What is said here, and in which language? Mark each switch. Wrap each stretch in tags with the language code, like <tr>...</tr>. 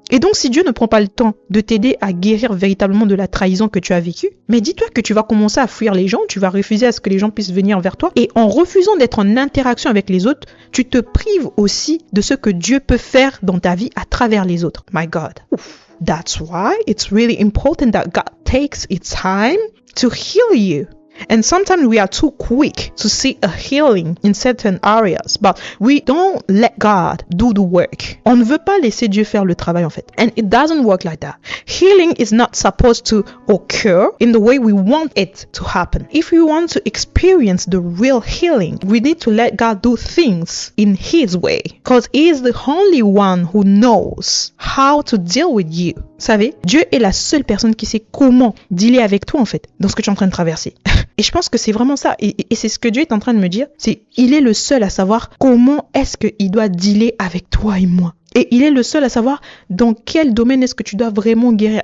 <fr>Et donc, si Dieu ne prend pas le temps de t'aider à guérir véritablement de la trahison que tu as vécue, mais dis-toi que tu vas commencer à fuir les gens, tu vas refuser à ce que les gens puissent venir vers toi. Et en refusant d'être en interaction avec les autres, tu te prives aussi de ce que Dieu peut faire dans ta vie à travers les autres.</fr> <en>My God. Ouf. That's why it's really important that God takes its time to heal you. And sometimes we are too quick to see a healing in certain areas, but we don't let God do the work.</en> <fr>On ne veut pas laisser Dieu faire le travail en fait.</fr> <en>And it doesn't work like that. Healing is not supposed to occur in the way we want it to happen. If we want to experience the real healing, we need to let God do things in His way. Because He is the only one who knows how to deal with you.</en> <fr>Vous savez, Dieu est la seule personne qui sait comment dealer avec toi en fait, dans ce que tu es en train de traverser. Et je pense que c'est vraiment ça. Et c'est ce que Dieu est en train de me dire. C'est il est le seul à savoir comment est-ce qu'il doit dealer avec toi et moi. Et il est le seul à savoir dans quel domaine est-ce que tu dois vraiment guérir.</fr>